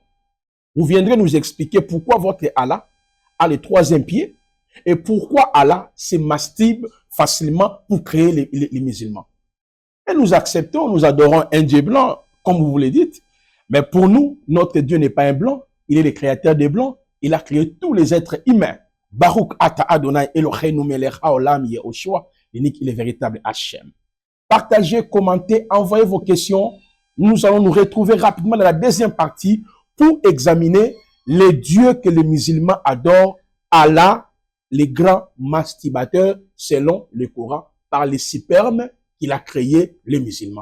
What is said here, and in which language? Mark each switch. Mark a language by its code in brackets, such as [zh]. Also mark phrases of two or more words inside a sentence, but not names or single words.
[fr] Vous viendrez nous expliquer pourquoi votre Allah a le troisième pied et pourquoi Allah se masturbe facilement pour créer les musulmans. Et nous acceptons, nous adorons un Dieu blanc, comme vous le dites. Mais pour nous, notre Dieu n'est pas un blanc. Il est le créateur des blancs. Il a créé tous les êtres humains. [he] ברוך אתה אדני אלהינו מלך העולם Yehoshua. [fr] L'unique et le véritable Hachem. Partagez, commentez, envoyez vos questions. Nous allons nous retrouver rapidement dans la deuxième partie pour examiner les dieux que les musulmans adorent. Allah, les grands masturbateurs, selon le Coran, par les spermes qu'il a créé les musulmans.